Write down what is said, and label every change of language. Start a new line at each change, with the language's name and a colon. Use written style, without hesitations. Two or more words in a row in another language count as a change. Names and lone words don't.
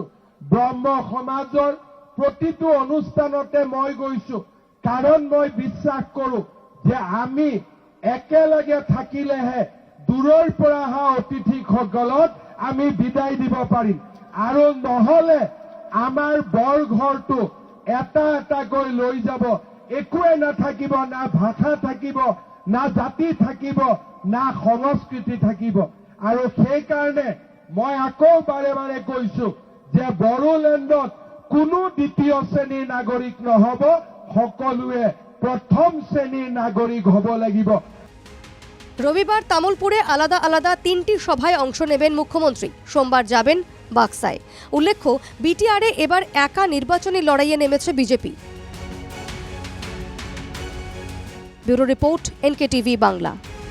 Assamese: ব্ৰহ্ম সমাজৰ প্ৰতিটো অনুষ্ঠানতে মই গৈছো, কাৰণ মই বিশ্বাস কৰো যে আমি একেলগে থাকিলেহে দূৰৰ পৰা অহা অতিথিসকলক আমি বিদায় দিব পাৰিম, আৰু নহলে আমাৰ বৰঘৰটো এটা এটাকৈ লৈ যাব, একোৱে নাথাকিব, না ভাষা থাকিব, না জাতি থাকিব, না সংস্কৃতি থাকিব। আৰু সেইকাৰণে মই আকৌ বাৰে বাৰে কৈছো যে বড়োলেণ্ডত কোনো দ্বিতীয় শ্ৰেণীৰ নাগৰিক নহব, সকলোৱে প্রথম শ্রেণীর নাগরিক হব লাগিব।
Bangla: রবিবার তামুলপুরে আলাদা আলাদা 3টি সভায় অংশ নেবেন মুখ্যমন্ত্রী। সোমবার যাবেন বাক্সায়। উল্লেখ্য, বিটিআরে এবার একা নির্বাচনী লড়াইয়ে নেমেছে বিজেপি। ব্যুরো রিপোর্ট, NKTV বাংলা।